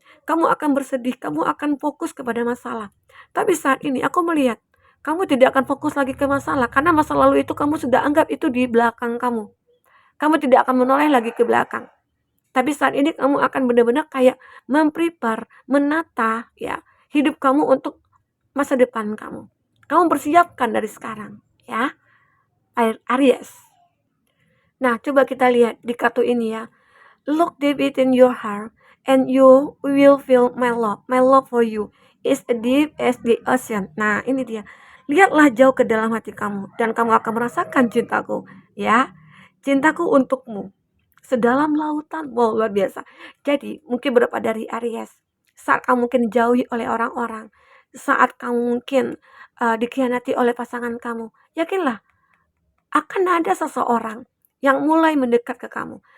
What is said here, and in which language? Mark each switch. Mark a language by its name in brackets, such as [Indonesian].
[Indonesian] Kamu akan bersedih, kamu akan fokus kepada masalah. Tapi saat ini aku melihat kamu tidak akan fokus lagi ke masalah karena masa lalu itu kamu sudah anggap itu di belakang kamu. Kamu tidak akan menoleh lagi ke belakang. Tapi saat ini kamu akan benar-benar kayak memprepare, menata ya hidup kamu untuk masa depan kamu. Kamu persiapkan dari sekarang ya. Aries. Nah, coba kita lihat di kartu ini ya. [English] Look deep within your heart and you will feel my love. My love for you is as deep as the ocean. [Indonesian] Nah, ini dia. Lihatlah jauh ke dalam hati kamu dan kamu akan merasakan cintaku, ya. Cintaku untukmu. Sedalam lautan. Wow, luar biasa. Jadi, mungkin beberapa dari Aries. Saat kamu mungkin dijauhi oleh orang-orang, saat kamu mungkin dikhianati oleh pasangan kamu, yakinlah akan ada seseorang yang mulai mendekat ke kamu.